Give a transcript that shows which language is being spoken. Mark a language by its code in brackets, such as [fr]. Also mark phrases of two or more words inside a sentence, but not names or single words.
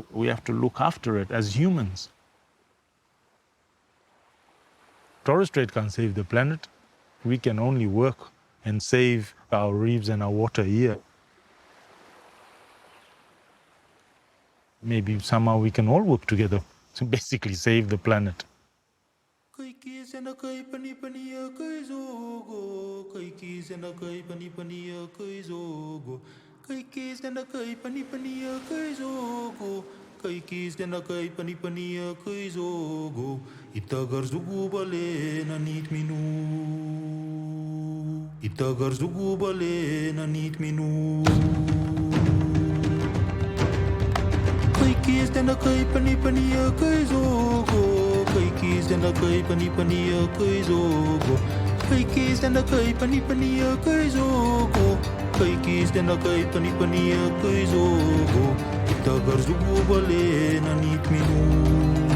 [en] We have to look after it as humans. Torres Strait can't save the planet. We can only work and save our reefs and our water here. Maybe somehow we can all work together to basically save the planet. [ulk] Kaikis dena kai pani pania kai zogo itagar zugu bale na nit minu itagar zugu bale na nit minu Kaikis dena kai pani pania kai zogo Kaikis dena kai pani pania kai zogo Kaikis dena kai pani pania kai zogo Kaikis dena kai pani pania kai zogo Itagar zugu bale na nit minu